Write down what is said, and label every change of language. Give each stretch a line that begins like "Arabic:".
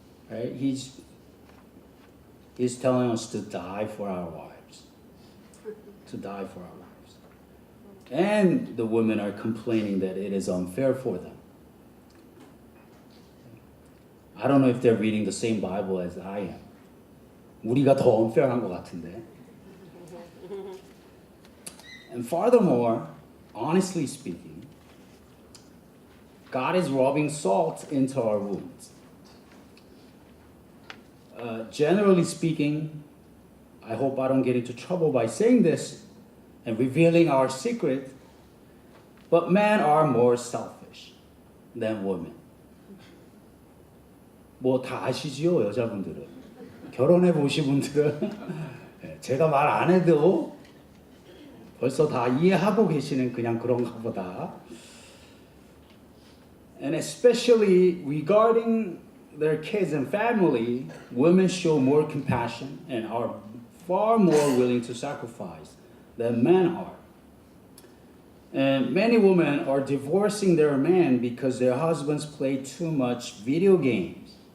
English: Right? He's telling us to die for our wives. To die for our wives. And the women are complaining that it is unfair for them. I don't know if they're reading the same Bible as I am.
Korean: 우리가 더 unfair한 것 같은데.
English: And furthermore, honestly speaking, God is rubbing salt into our wounds. Generally speaking, I hope I don't get into trouble by saying this and revealing our secret, but men are more selfish than women.
Korean: 뭐 다 아시지요, 여자분들은. 결혼해 보신 분들은 제가 말 안 해도 벌써 다 이해하고 계시는 그냥 그런가 보다.
English: And especially regarding their kids and family, women show more compassion and are far more willing to sacrifice than men are. And many women are divorcing their men because their husbands play too much video games.